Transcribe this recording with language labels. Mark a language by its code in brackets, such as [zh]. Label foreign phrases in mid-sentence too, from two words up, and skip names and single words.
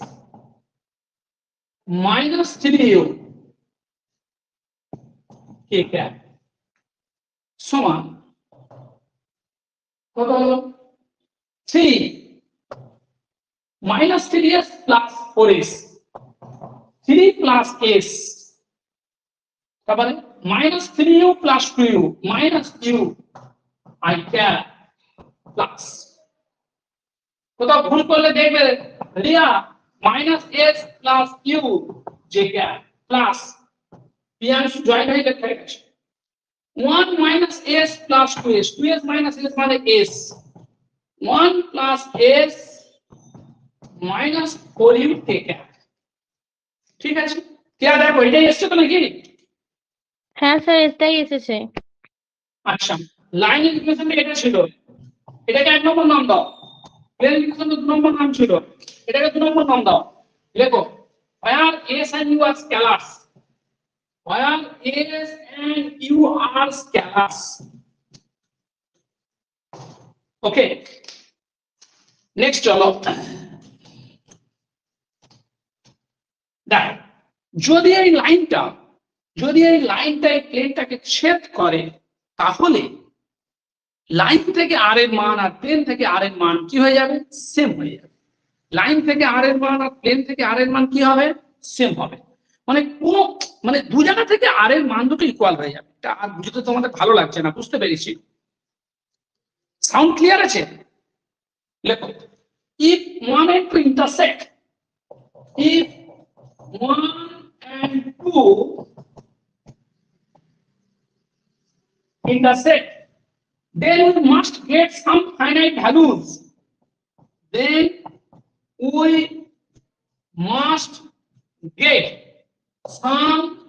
[en] মাইনাস 3u k cap [bn] সমান কত হলো [en] 3 minus 3s plus 4s 3 plus s তারপরে minus 3u plus 2u minus u i cap plus [bn] কোথাও ভুল করলে দেখবে রিয়া [en] minus s plus u j cap plus [bn] পিয়াংশু জয়েন হয়ে লেখা আছে [en] 1 minus s plus 2s 2s minus s [bn] মানে [en] s 1 plus s minus 4u k cap [bn] ঠিক আছে কি আর দেখো এটাই এসছে তো নাকি হ্যাঁ স্যার এটাই এসেছে আচ্ছা [en] line equation [bn] এটা ছিল এটাকে এক নম্বর নাম দাও [en] plane equation [bn] 2 নম্বর নাম ছিল এটাকে 2 নম্বর নাম দাও লেখো [en] where s and u are scalars where s and u are scalars okay next [bn] চলো দেখো যদি এই লাইনটা এই প্লেনটাকে ছেদ করে তাহলে লাইন থেকে আর এর মান আর প্লেন থেকে আর এর মান কি হয়ে যাবে সেম হয়ে যাবে লাইন থেকে আর এর মান আর প্লেন থেকে আর এর মান কি হবে সেম হবে মানে কোন মানে দু জায়গা থেকে আর এর মান দুটো ইকুয়াল হয়ে যাবে এটা আর বুঝতে তোমাদের ভালো লাগছে না বুঝতে পেরেছি [en] sound clear [bn] আছে লেখো [en] if 1 and 2 intersect if 1 and 2 intersect then we must get some finite values then we must get some